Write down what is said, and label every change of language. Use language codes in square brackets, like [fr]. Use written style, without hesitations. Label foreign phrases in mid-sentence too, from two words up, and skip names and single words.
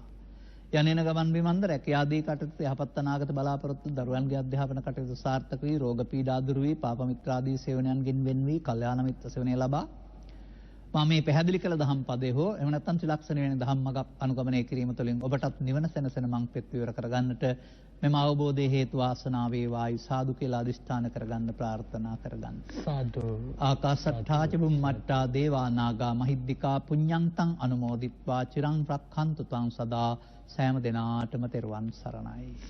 [si] යන්නේන ගමන් බිමන්ද රැකියාදී කටයුතු යහපත් අනාගත බලාපොරොත්තු දරුවන්ගේ අධ්‍යාපන කටයුතු සාර්ථක වී රෝග පීඩා දුරු වී පාප මිත්‍රාදී සේවනයන්ගෙන් වෙන් වී කල්යාණ මිත්‍ර සේවනය ලබා මම මේ පැහැදිලි කළ දහම් පදේ හෝ එහෙම නැත්නම් ත්‍රිලක්ෂණ වෙන දහම් මඟ අනුගමනය කිරීම තුළින් ඔබටත් නිවන සැනසෙන මං පෙත් විවර කරගන්නට මෙම අවබෝධයේ හේතු වාසනා වේවායි සාදු කියලා අදිෂ්ඨාන කරගන්න ප්‍රාර්ථනා කරගන්න. සාදු. [pi] ආකාශට්ඨා ච බුම්මට්ඨා දේවා නාග මහිද්దికා පුඤ්ඤන්තං අනුමෝදිත්වා චිරං රක්ඛන්තු තං සදා [si] සෑම දිනාටම තෙරුවන් සරණයි.